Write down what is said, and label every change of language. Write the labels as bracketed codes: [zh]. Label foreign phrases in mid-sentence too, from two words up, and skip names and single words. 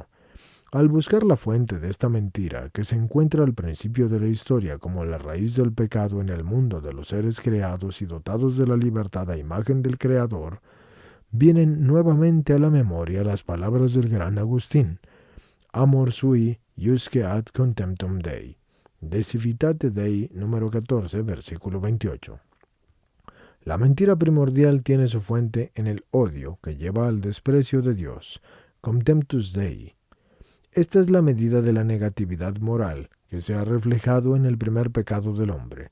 [es] Al buscar la fuente de esta mentira, que se encuentra al principio de la historia como la raíz del pecado en el mundo de los seres creados y dotados de la libertad a imagen del Creador, vienen nuevamente a la memoria las palabras del gran Agustín: [la] Amor sui iusque ad contemptum Dei. [es] De Civitate Dei, número 14, versículo 28. La mentira primordial tiene su fuente en el odio que lleva al desprecio de Dios, [la] contemptus Dei. [es] Esta es la medida de la negatividad moral que se ha reflejado en el primer pecado del hombre.